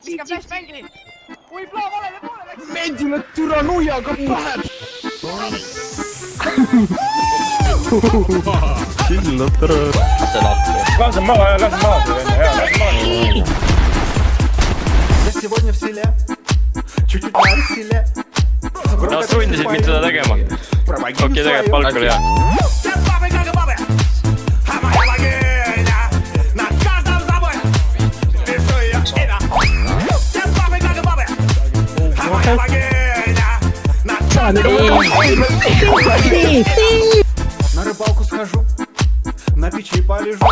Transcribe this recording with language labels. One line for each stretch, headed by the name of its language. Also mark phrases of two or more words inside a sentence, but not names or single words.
Estonian: viska flashbängi! Oi, plaan valele poole läks! Mendile türa nuiaga pähe! Killa tere! Lase maha ja lase maha!
Russian: Я сегодня в селе, чуть-чуть на селе.
Estonian: Nad sundisid mind seda tegema. Okei, tegelikult palk oli hea.
Russian: На рыбалку схожу, на печи полежу.